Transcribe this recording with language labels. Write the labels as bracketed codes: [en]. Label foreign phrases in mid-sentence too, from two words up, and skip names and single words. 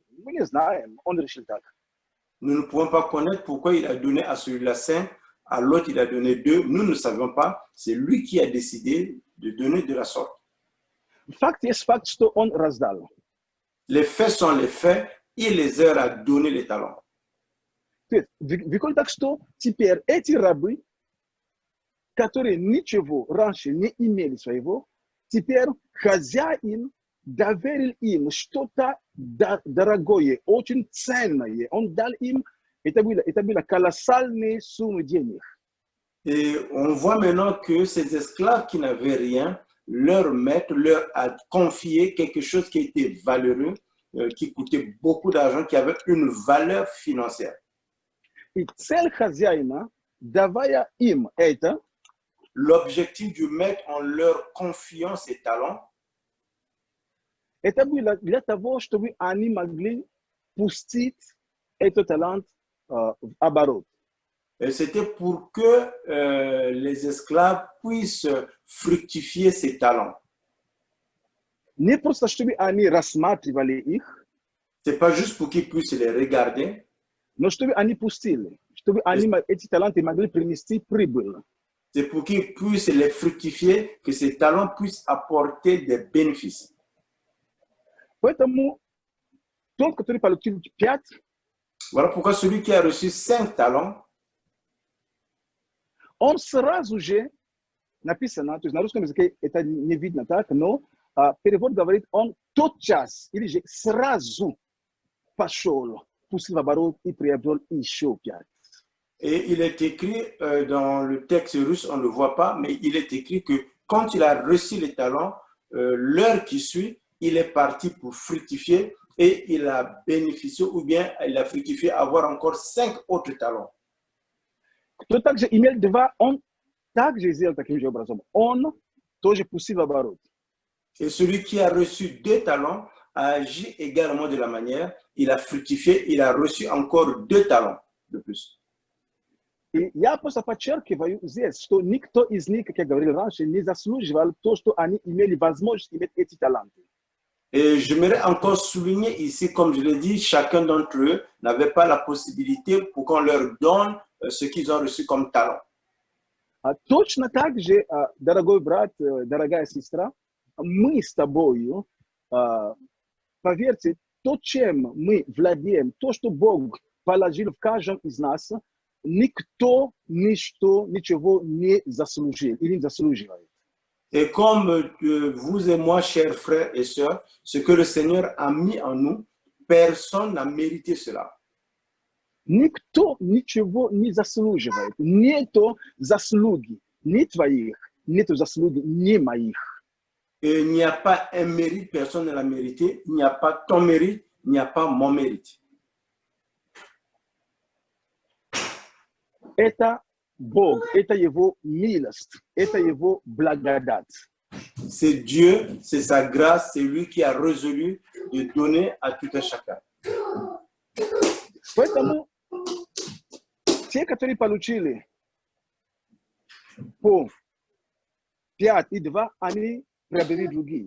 [ru] Мы не знаем, он решил так. [fr] Nous ne pouvons pas connaître pourquoi il a donné à celui-là 5, à l'autre il a donné 2. Nous ne savons pas. C'est lui qui a décidé de donner de la sorte. [ru] Факт есть факт, что он раздал. [fr] Les faits sont les faits. Il les a donné les talents. [ru] То есть, выходит так, что теперь эти рабы, которые ничего раньше не имели своего, теперь хозяин доверил им что-то дорогое, очень ценное. Он дал им, это было колоссальные суммы денег. [fr] Et on voit maintenant que ces esclaves qui n'avaient rien, leur maître leur a confié quelque chose qui était valeureux, qui coûtait beaucoup d'argent, qui avait une valeur financière. [ru] И цель хозяина, давая им это, [fr] l'objectif du maître en leur confiant ses talents, [ru] это было для того, чтобы они могли пустить этот талант в оборот. [fr] C'était pour que les esclaves puissent fructifier ces talents. [ru] Не просто, чтобы они рассматривали их, [fr] c'est pas juste pour qu'ils puissent les regarder, [ru] но чтобы они пустили, чтобы они эти таланты могли принести прибыль. [fr] C'est pour qu'ils puissent les fructifier, que ces talents puissent apporter des bénéfices. [ru] Поэтому тот, который получил 5, [fr] voilà pourquoi celui qui a reçu 5 talents, [ru] он сразу же, написано, то есть на русском языке это не видно так, но перевод говорит, он тотчас, или же сразу пошел, пустил в оборот и приобрел еще 5. [fr] Et il est écrit dans le texte russe, on ne le voit pas, mais il est écrit que quand il a reçu les talents, l'heure qui suit, il est parti pour fructifier et il a bénéficié ou bien il a fructifié avoir encore 5 autres talents. [ru] Кто также имел 2, он также сделал таким же образом. Он тоже пустил в оборот. [fr] Et celui qui a reçu 2 talents a agi également de la manière, il a fructifié, il a reçu encore 2 talents de plus. [ru] И я просто подчеркиваю здесь, что никто из них, как я говорил раньше, не заслуживал то, что они имели возможность иметь эти таланты. [fr] Et j'aimerais encore souligner ici, comme je l'ai dit, chacun d'entre eux n'avait pas la possibilité pour qu'on leur donne ce qu'ils ont reçu comme talent. [ru] Точно так же, дорогой брат, дорогая сестра, мы с тобою, поверьте, то, чем мы владеем, то, что Бог положил в каждом из нас, никто ничего не заслужил или не заслуживает. [fr] Et comme vous et moi, chers frères et sœurs, ce que le Seigneur a mis en nous, personne n'a mérité cela. [ru] Никто ничего не заслуживает. Нету заслуги ни твоих, нету заслуги ни моих. [fr] Et il n'y a pas un mérite, personne ne l'a mérité. Il n'y a pas ton mérite, il n'y a pas mon mérite. [ru] Это Бог, это Его милость, это Его благодать. [fr] C'est Dieu, c'est sa grâce, c'est lui qui a résolu de donner à tout un chacun. [ru] Поэтому те, которые получили по 5 и 2, они приобрели другие.